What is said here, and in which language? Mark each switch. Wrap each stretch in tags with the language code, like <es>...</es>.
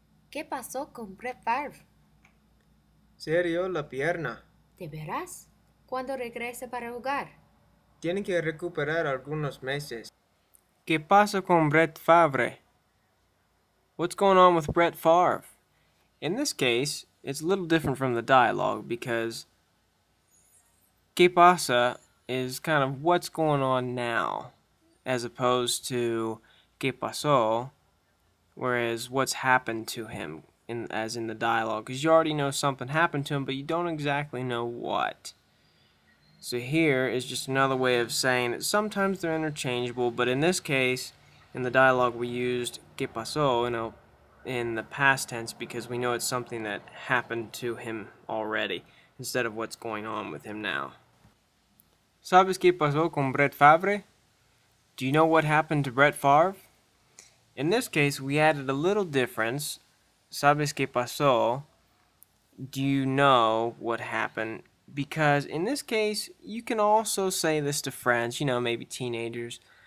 <es>¿Qué pasó con Brett Favre? Se hirió la pierna. ¿De veras? ¿Cuándo regrese para jugar? Tiene que recuperar algunos meses. ¿Qué pasa con Brett Favre?</es> <en>What's going on with Brett Favre? In this case, it's a little different from the dialogue because</en> <es>¿qué pasa</es> <en>is kind of what's going on now, as opposed to</en> <es>¿qué pasó?</es> <en>Whereas what's happened to him, as in the dialogue, because you already know something happened to him, but you don't exactly know what. So here is just another way of saying that sometimes they're interchangeable, but in this case, in the dialogue we used</en> <es>¿qué pasó?,</es> <en>in the past tense because we know it's something that happened to him already, instead of what's going on with him now.</en> <es>¿Sabes qué pasó con Brett Favre?</es> <en>Do you know what happened to Brett Favre? In this case, we added a little difference.</en> <es>¿Sabes qué pasó?</es> <en>Do you know what happened? Because in this case, you can also say this to friends, maybe teenagers.</en>